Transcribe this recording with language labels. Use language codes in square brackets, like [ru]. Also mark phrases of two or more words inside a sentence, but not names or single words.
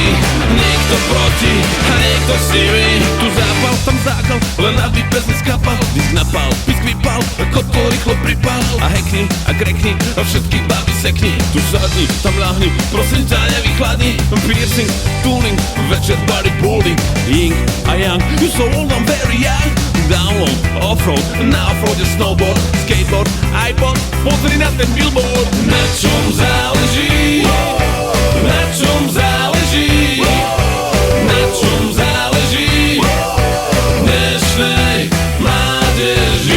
[sk] Niekto proti a niekto s nimi. Tu zápal, tam zákal, len aby bez neskapal. Disk napal, pisk vypal, kotol rýchlo pripal. A hekni, a krekni, a všetky baby sekni. Tu sadni, tam ľahni, prosím ťa nevychladni. Piercing, tuning, večer bodybuilding. [en] Ying a yang, you so old, I'm very young. [sk] Download, offroad, na offroade snowboard, skateboard, iPod, pozri na ten billboard. Na čom záleží? Na čom záleží? Na čom záleží? Dnešnej mládeži.